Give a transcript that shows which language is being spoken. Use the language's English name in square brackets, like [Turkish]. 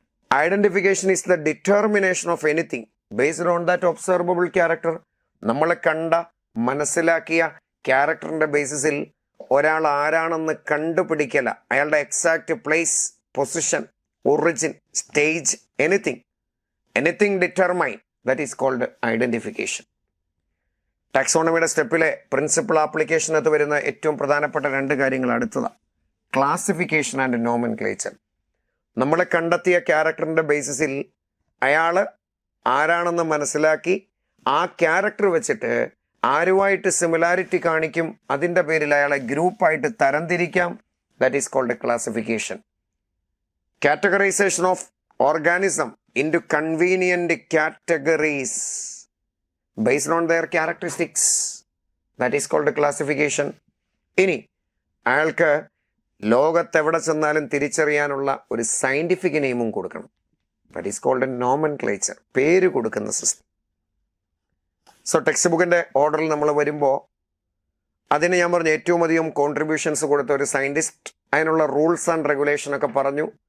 [English] Identification is the determination of anything based on that observable character. [Malayalam] നമ്മൾ കണ്ട മനസ്സിലാക്കിയ ക്യാരക്ടറിന്റെ ബേസിസിൽ ഒരാൾ ആരാണെന്ന് കണ്ടുപിടിക്കല. [English] അയാളുടെ exact place, position, origin, stage, anything determine, that is called identification. [Malayalam] ടാക്സോണമിയുടെ സ്റ്റെപ്പിലെ principal ആപ്ലിക്കേഷനകത്ത് വരുന്ന ഏറ്റവും പ്രധാനപ്പെട്ട 2 കാര്യങ്ങൾ അടുത്തതാണ്. Classification and nomenclature. നമ്മളെ കണ്ടെത്തിയ ക്യാരക്ടറിൻ്റെ ബേസിസിൽ അയാൾ ആരാണെന്ന് മനസ്സിലാക്കി ആ ക്യാരക്ടർ വെച്ചിട്ട് ആരുമായിട്ട് സിമിലാരിറ്റി കാണിക്കും, അതിൻ്റെ പേരിൽ അയാളെ ഗ്രൂപ്പായിട്ട് തരംതിരിക്കാം. [English] That is called classification. Categorization of organism into convenient categories based on their characteristics, that is called classification. [Malayalam] ഇനി അയാൾക്ക് ലോകത്തെവിടെ ചെന്നാലും തിരിച്ചറിയാനുള്ള ഒരു സയന്റിഫിക് നെയിമും കൊടുക്കണം. [English] that is called nomenclature, [Malayalam] പേര് കൊടുക്കുന്ന സിസ്റ്റം. സോ ടെക്സ്റ്റ് ബുക്കിൻ്റെ ഓർഡറിൽ നമ്മൾ വരുമ്പോൾ അതിന് ഞാൻ പറഞ്ഞു ഏറ്റവും അധികം കോൺട്രിബ്യൂഷൻസ് കൊടുത്ത ഒരു സയൻറ്റിസ്റ്റ്, അതിനുള്ള റൂൾസ് ആൻഡ് റെഗുലേഷൻ ഒക്കെ പറഞ്ഞു.